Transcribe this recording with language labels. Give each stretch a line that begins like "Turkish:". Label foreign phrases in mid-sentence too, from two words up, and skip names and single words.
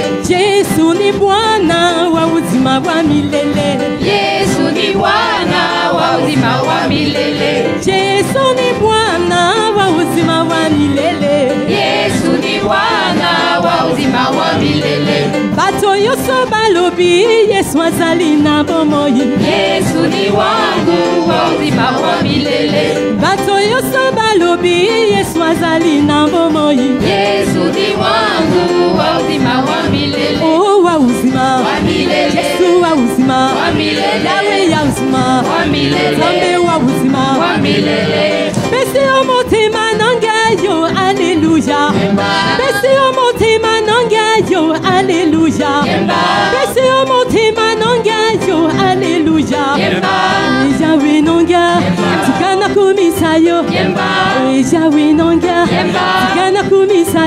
Swahili: Yesu ni Bwana wa uzima wa milele. Yesu ni Bwana wa uzima wa milele. Yesu ni Bwana wa uzima wa milele. Yesu ni Bwana wa uzima wa milele.
Lingala: Bato yoso balobi Yesu azali na bomoi.
Swahili: Yesu ni wangu wa uzima wa milele.
Lingala: Bato yoso balobi Yesu azali na bomoi.
Swahili: Yesu ni wangu wa uzima wa milele. Oh wa uzima wa milele. Yesu wa uzima wa milele. Yahweh ya uzima wa milele. Zambe wa uzima wa milele. Besi omotima nangayo alleluia. Besi omotima nangayo alleluia. Besi omotima nangayo alleluia. Yahweh nonga tikana kumisayo. Yahweh nonga tikana kumisayo.